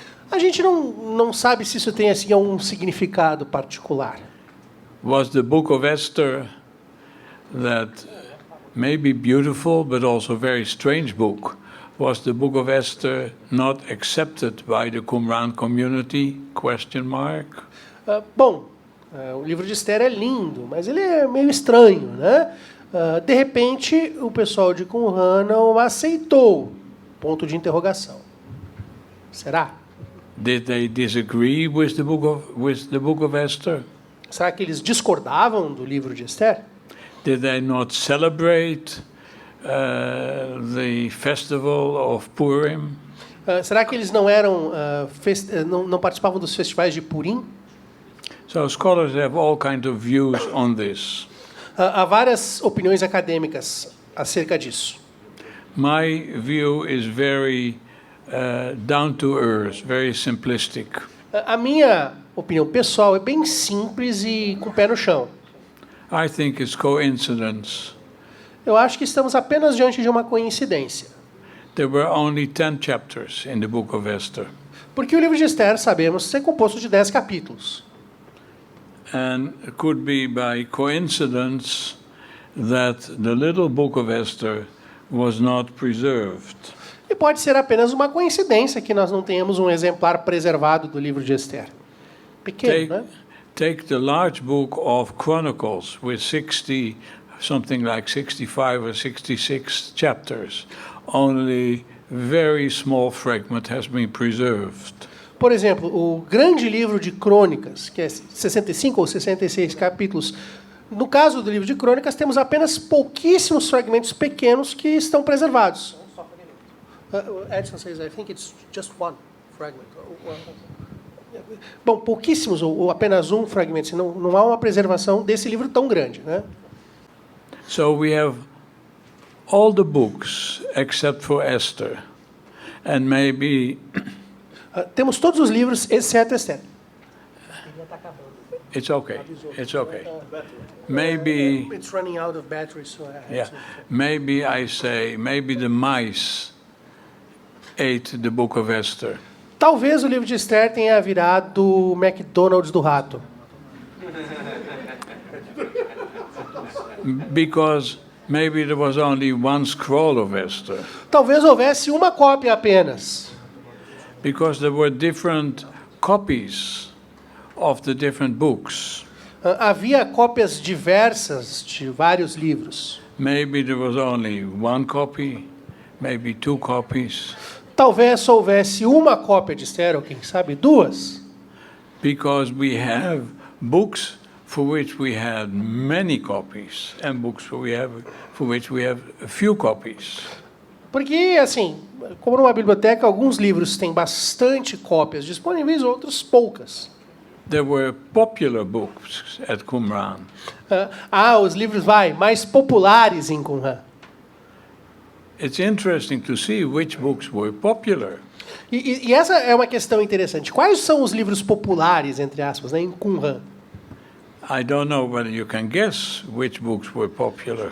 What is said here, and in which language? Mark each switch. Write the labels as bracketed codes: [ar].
[pt] A gente não sabe se isso tem assim um significado particular. [en] Was the book of Esther that may be beautiful but also very strange book? Was the book of Esther not accepted by the Qumran community? Question mark. [pt] Bom, o livro de Esther é lindo, mas ele é meio estranho, né? De repente, o pessoal de Qumran não aceitou. Ponto de interrogação. Será? [en] Did they disagree with the book of Esther? [pt] Será que eles discordavam do livro de Esther? [en] Did they not celebrate the festival of Purim? [pt] Será que eles não eram não participavam dos festivais de Purim? [en] So scholars have all kinds of views on this. [pt] Há várias opiniões acadêmicas acerca disso. [en] My view is very down to earth, very simplistic. [pt] A minha opinião pessoal é bem simples e com o pé no chão. [en] I think it's coincidence. [pt] Eu acho que estamos apenas diante de uma coincidência. [en] There were only 10 chapters in the book of Esther. [pt] Porque o livro de Esther, sabemos, ser composto de 10 capítulos. [en] And it could be by coincidence that the little book of Esther was not preserved. [pt] E pode ser apenas uma coincidência que nós não tenhamos um exemplar preservado do livro de Esther. Pequeno, né? [en] Take the large book of Chronicles with 60, something like 65 or 66 chapters. Only very small fragment has been preserved. [pt] Por exemplo, o grande livro de Crônicas, que é 65 ou 66 capítulos. No caso do livro de Crônicas, temos apenas pouquíssimos fragmentos pequenos que estão preservados. [en] Edson says, I think it's just one fragment. [pt] Bom, pouquíssimos ou apenas um fragmento. Não há uma preservação desse livro tão grande, né? [en] So we have all the books except for Esther, and maybe [pt] temos todos os livros exceto Esther. [en] It's okay. It's okay. Maybe, It's running out of battery, so I have yeah, to... maybe I say, maybe the mice ate the book of Esther. [pt] Talvez o livro de Esther tenha virado o McDonald's do rato. [en] Because maybe there was only one scroll of Esther. [pt] Talvez houvesse uma cópia apenas. [en] Because there were different copies of the different books. [pt] Havia cópias diversas de vários livros. [en] Maybe there was only one copy, maybe two copies. [pt] Talvez só houvesse uma cópia de Esther, ou quem sabe duas. [en] Because we have books for which we had many copies and books for which we have a few copies. [pt] Porque, assim, como numa biblioteca, alguns livros têm bastante cópias disponíveis, outros poucas. [en] There were popular books at Qumran. [pt] Os livros, mais populares em Qumran. [en] It's interesting to see which books were popular. [pt] E essa é uma questão interessante. Quais são os livros populares, entre aspas, em Qumran? [en] I don't know whether you can guess which books were popular.